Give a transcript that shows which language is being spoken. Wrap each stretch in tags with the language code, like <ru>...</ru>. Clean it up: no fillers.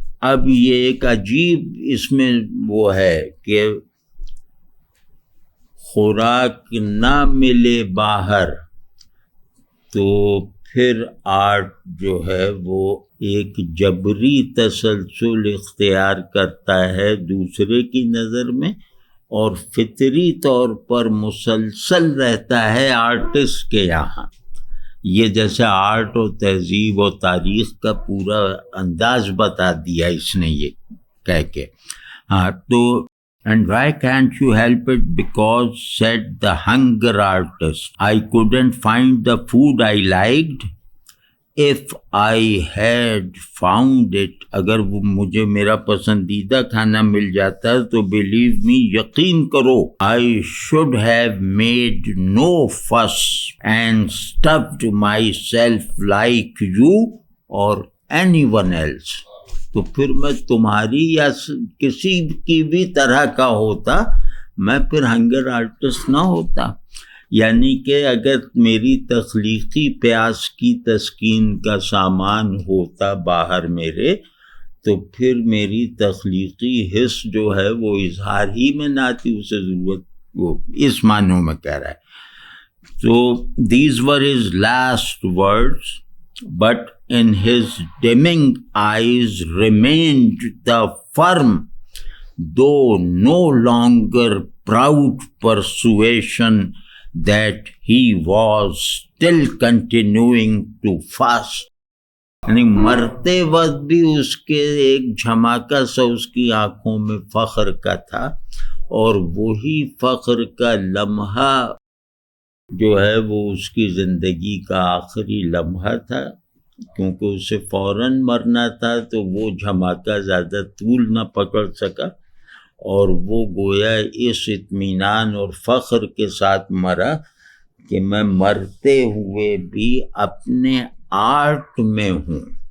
<ur>اب یہ ایک عجیب اس میں وہ ہے کہ خوراک نہ ملے باہر تو پھر آرٹ جو ہے وہ ایک جبری تسلسل اختیار کرتا ہے دوسرے کی نظر میں، اور فطری طور پر مسلسل رہتا ہے آرٹسٹ کے یہاں. یہ جیسے آرٹ و تہذیب و تاریخ کا پورا انداز بتا دیا اس نے یہ کہہ کے.</ur> <en>ہاں تو and why can't you help it, because said the hunger artist, I couldn't find the food I liked. If I had found it,</en> <ur>اگر وہ مجھے میرا پسندیدہ کھانا مل جاتا تو</ur> <en>believe me،</en> <ur>یقین کرو،</ur> <en>I should have made no fuss and stuffed myself like you or anyone else.</en> <ur>تو پھر میں تمہاری یا کسی کی بھی طرح کا ہوتا، میں پھر ہنگر آرٹسٹ نہ ہوتا. یعنی کہ اگر میری تخلیقی پیاس کی تسکین کا سامان ہوتا باہر میرے، تو پھر میری تخلیقی حس جو ہے وہ اظہار ہی میں نہ آتی، اسے ضرورت وہ اس معنوں میں کہہ رہا ہے.</ur> <en>تو these were his last words, but in his dimming eyes remained the firm, though no longer proud persuasion that he was still continuing to fast.</en> <ur>یعنی مرتے وقت بھی اس کے ایک جھماکا سا اس کی آنکھوں میں فخر کا تھا، اور وہی فخر کا لمحہ جو ہے وہ اس کی زندگی کا آخری لمحہ تھا، کیونکہ اسے فوراً مرنا تھا تو وہ جھماکا زیادہ طول نہ پکڑ سکا، اور وہ گویا اس اطمینان اور فخر کے ساتھ مرا کہ میں مرتے ہوئے بھی اپنے آرٹ میں ہوں،</ur>